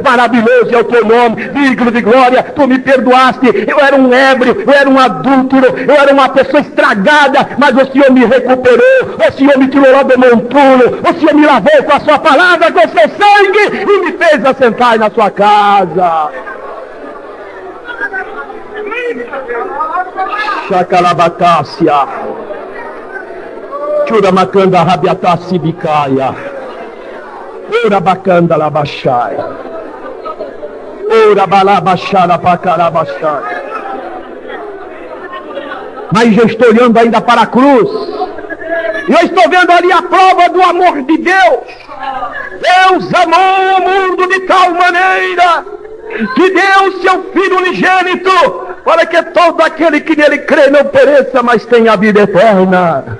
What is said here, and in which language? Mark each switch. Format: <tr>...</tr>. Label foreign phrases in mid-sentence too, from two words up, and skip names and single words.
<pt>Maravilhoso é o teu nome, digno de glória, tu me perdoaste, eu era um ébrio, eu era um adúltero, eu era uma pessoa estragada, mas o Senhor me recuperou, o Senhor me tirou lá do montuno, o Senhor me lavou com a sua palavra, com o seu sangue, e me fez assentar na sua casa. Chacalabatácia, Churamacanda rabiataci bicaia, Ura bacanda labachai, Ura balabachara pacarabachai. Mas eu estou olhando ainda para a cruz, e eu estou vendo ali a prova do amor de Deus. Deus amou o mundo de tal maneira que deu seu Filho unigênito, para que todo aquele que nele crê não pereça, mas tenha a vida eterna.</pt>